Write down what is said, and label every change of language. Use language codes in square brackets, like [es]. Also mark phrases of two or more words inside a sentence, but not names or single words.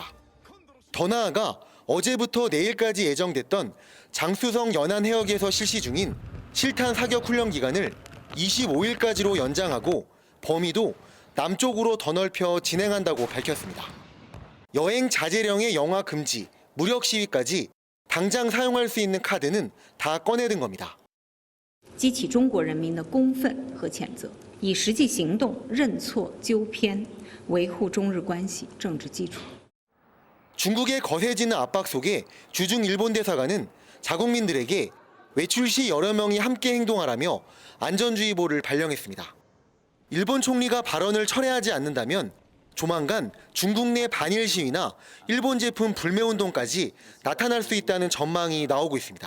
[ko] 더 나아가 어제부터 내일까지 예정됐던 장쑤성 연안해역에서 실시 중인 실탄 사격 훈련 기간을 25일까지로 연장하고 범위도 남쪽으로 더 넓혀 진행한다고 밝혔습니다. 여행 자제령의 영화 금지, 무력 시위까지 당장 사용할 수 있는 카드는 다 꺼내든 겁니다. [zh] 激起中国人民的公愤和谴责，以实际行动认错纠偏，维护中日关系政治基础。 [ko] 중국의 거세지는 압박 속에 주중 일본 대사관은 자국민들에게 외출 시 여러 명이 함께 행동하라며 안전주의보를 발령했습니다. 일본 총리가 발언을 철회하지 않는다면 조만간 중국 내 반일 시위나 일본 제품 불매운동까지 나타날 수 있다는 전망이 나오고 있습니다.